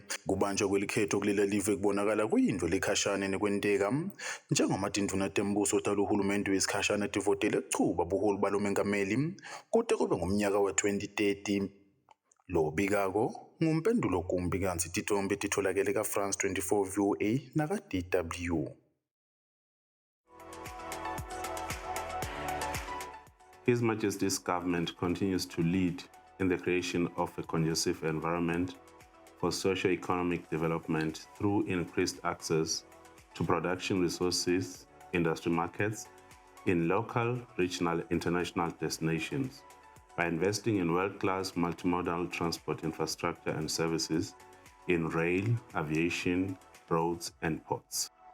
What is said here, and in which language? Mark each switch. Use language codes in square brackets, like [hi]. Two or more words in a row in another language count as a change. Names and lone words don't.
[ss] Kubanjwa kwelikhetho kulelive kubonakala kuyinto lekhashana nekwenteka njengoba tinduna tembuso talo uhulumende wesikhashana tivotele chuba buholi balomengameli kude kube ngomnyaka wa-2030. Lo bikako ngumpendulo kumbi kanti tithombe titholakele ka-France 24 VOA naka-DW. [en] His Majesty's government continues to lead in the creation of a conducive environment for socio-economic development through increased access to production resources, industry markets, in local, regional, international destinations, by investing in world-class multimodal transport infrastructure and services in rail, aviation, roads, and ports.